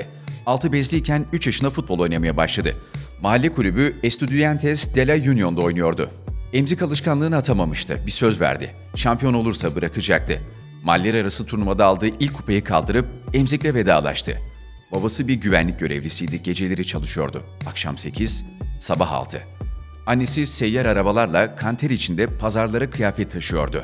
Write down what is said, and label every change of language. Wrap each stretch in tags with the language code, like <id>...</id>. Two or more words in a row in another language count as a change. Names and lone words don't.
<tr>6 bezliyken 3 yaşında futbol oynamaya başladı. Mahalle kulübü Estudiantes de la Union'da oynuyordu. Emzik alışkanlığını atamamıştı, bir söz verdi. Şampiyon olursa bırakacaktı. Mahalleler arası turnuvada aldığı ilk kupayı kaldırıp emzikle vedalaştı. Babası bir güvenlik görevlisiydi, geceleri çalışıyordu. Akşam 8, sabah 6. Annesi seyyar arabalarla kanter içinde pazarlara kıyafet taşıyordu.</tr>